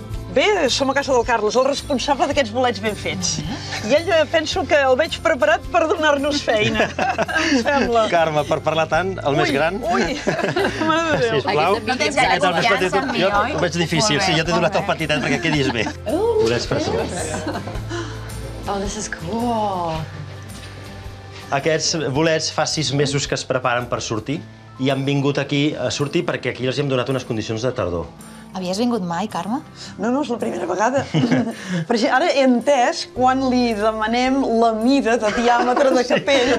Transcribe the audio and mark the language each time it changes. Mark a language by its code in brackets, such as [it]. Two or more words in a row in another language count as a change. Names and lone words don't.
[ca] Bé, som a casa del Carles, el responsable d'aquests bolets ben fets. I ell penso que el veig preparat per donar-nos feina, em sembla. Carme, per parlar tant, el més gran... Ui, mare de Déu. Sisplau. No tens gaire confiança en mi, Jo oi? ho veig difícil, sí, jo t'he donat el petitet perquè quedis bé. Bolets frescos. [en] Oh, this is cool. [ca] Aquests bolets fa 6 mesos que es preparen per sortir i han vingut aquí a sortir perquè aquí els hem donat unes condicions de tardor. Havies vingut mai, Carme? No, és la primera vegada. Perquè ara he entès quan li demanem la mida de diàmetre de capell.